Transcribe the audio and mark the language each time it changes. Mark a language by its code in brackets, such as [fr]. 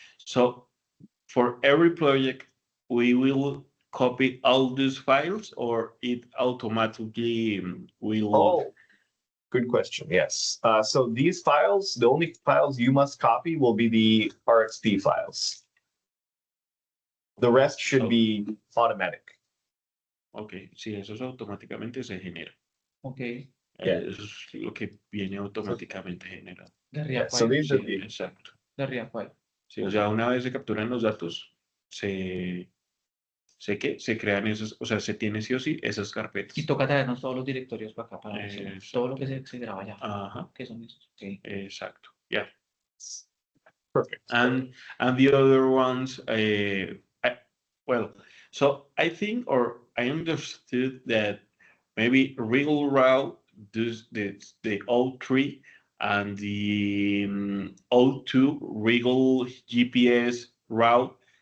[en] So for every project, we will copy all these files, or it automatically will? Oh, good question. Yes. So these files, the only files you must copy will be the RXP files. The rest should be automatic. [es] Ok, sí, eso automáticamente se genera. Ok. Eso es lo que viene automáticamente generado. De RIA [en] So file. these are [es] Sí, [en] the [es] exacto. De RIA file. Sí, o sea, una vez se capturan los datos, se crean esos, o sea, se tiene sí o sí esas carpetas. Y toca traernos todos los directorios para acá, para eso. Exacto. Todo lo que se graba allá. Ajá. ¿Qué son esos? Okay. Exacto. [en] Yeah. perfect. And the other ones, well, so I think, or I understood that maybe Regal route does the O3 and the O2 Regal GPS route.